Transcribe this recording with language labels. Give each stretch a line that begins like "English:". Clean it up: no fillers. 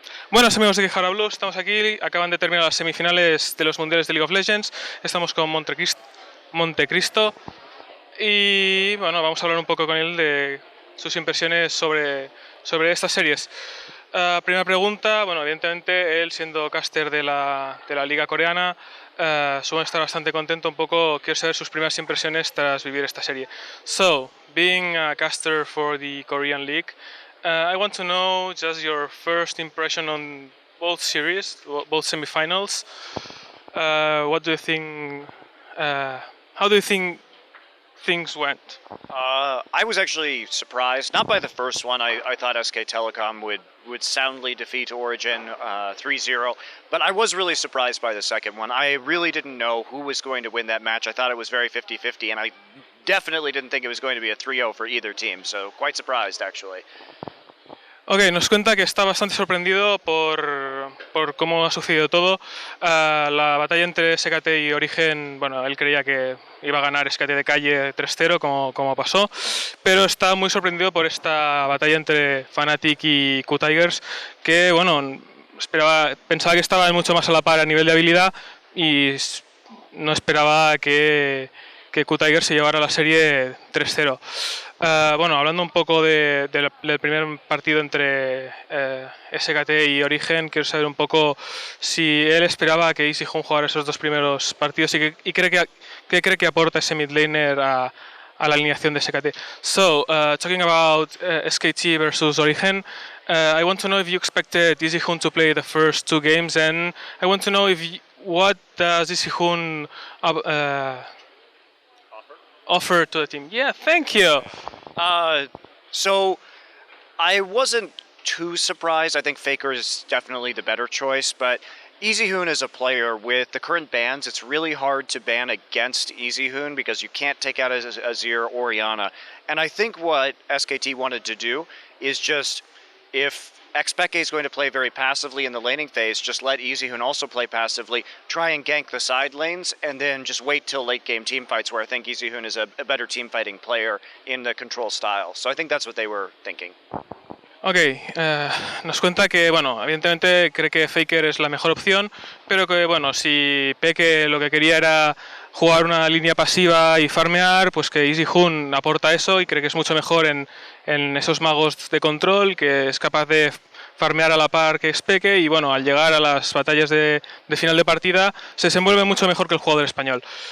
Spanish: Buenas amigos de Akihabara, estamos aquí, acaban de terminar las semifinales de los mundiales de League of Legends, estamos con MonteCristo y bueno, vamos a hablar un poco con él de sus impresiones sobre estas series. Primera pregunta, bueno, evidentemente él siendo caster de la liga coreana, suele estar bastante contento, un poco quiero saber sus primeras impresiones tras vivir esta serie.
English: So, being a caster for the Korean League, I want to know just your first impression on both series, both semifinals. What do you think? How do you think things went? I was actually surprised, not by the first one. I thought SK Telecom would soundly defeat Origin 3-0, but I was really surprised by the second one. I really didn't know who was going to win that match. I thought it was very 50-50, and I definitely didn't think it was going to be a 3-0 for either team, so quite surprised actually.
Spanish: Ok, nos cuenta que está bastante sorprendido por cómo ha sucedido todo. La batalla entre SKT y Origen, bueno, él creía que iba a ganar SKT de calle 3-0, como pasó, pero está muy sorprendido por esta batalla entre Fnatic y Q-Tigers, que, bueno, pensaba que estaban mucho más a la par a nivel de habilidad y no esperaba que Q-Tigers se llevara la serie 3-0. Bueno, hablando un poco del primer partido entre SKT y Origen, quiero saber un poco si él esperaba que EasyHoon jugara esos dos primeros partidos y qué cree que aporta ese mid laner a la alineación de SKT.
English: So, talking about SKT versus Origen, I want to know if you expected EasyHoon to play the first two games, and I want to know what does EasyHoon offer to the team. Yeah, thank you. So I wasn't too surprised. I think Faker is definitely the better choice, but EasyHoon is a player with the current bans. It's really hard to ban against EasyHoon because you can't take out Azir or Orianna. And I think what SKT wanted to do is just, if Xpeke is going to play very passively in the laning phase, just let EasyHoon also play passively, try and gank the side lanes, and then just wait till late game team fights where I think EasyHoon is a better team fighting player in the control style. So I think that's what they were thinking.
Spanish: Ok, nos cuenta que, bueno, evidentemente cree que Faker es la mejor opción, pero que, bueno, si Peque lo que quería era jugar una línea pasiva y farmear, pues que EasyHoon aporta eso y cree que es mucho mejor en esos magos de control, que es capaz de farmear a la par que Peque y, bueno, al llegar a las batallas de final de partida se desenvuelve mucho mejor que el jugador español.